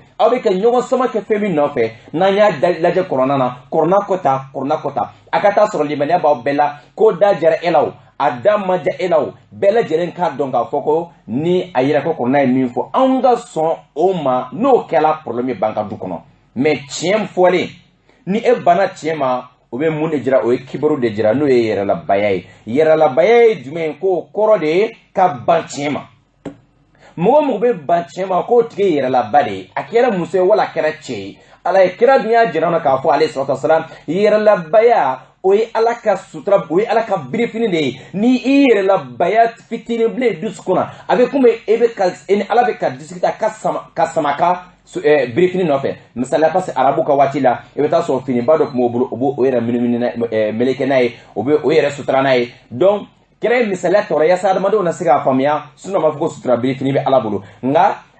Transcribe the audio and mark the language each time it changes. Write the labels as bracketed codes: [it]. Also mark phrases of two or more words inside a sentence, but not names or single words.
[bm] aw bɛ ka ɲɔgɔn sama kɛ fɛn min nɔfɛ n'an y'a lajɛ kuranna na kuranna ko ta a ka taa sɔrɔ limaniya b'aw bɛɛ la ko da jara e la o a da ma ja e la o bɛɛ lajɛlen k'a dɔn k'a fɔ ko ni a yira ko kuranna ye min fɔ anw ka sɔn o ma n'o kɛla problème b'an ka du kɔnɔ mais tiɲɛ fɔlen ni e banna tiɲɛ ma o bɛ mun de jira o ye kibaru de jira n'o ye yɛrɛlabaya ye yɛrɛlabaya ye jumɛn ye k'o kɔrɔ de ye ka ban tiɲɛ ma mɔgɔ mɔgɔ bɛ ban tiɲɛ ma k'o tigi ye yɛrɛlaba de ye a kɛra muso ye wala a kɛra cɛ ye ala ye kira dun y'a jira na k'a fɔ [ar] عليه الصلاة والسلام [bm] yɛrɛlabaya o ye ala ka sutura o ye ala ka birifini de ye ni i yɛrɛlabaya fitinin bilen dusukun na a bɛ komi e bɛ ka ni ala bɛ ka dusukun ta ka sama ka birifini nɔfɛ misaliya [fr] parce que [bm] arabu ka waati la i bɛ taa sɔrɔ finiba dɔ tun b'o bolo o b'o yɛrɛ meleke n'a ye o bɛ o yɛrɛ sutura n'a ye donc kira ye misaliya tɔɔrɔ yaasa adamadenw na se k'a faamuya sinon b'a fɔ ko sutura birifini bɛ ala bolo nka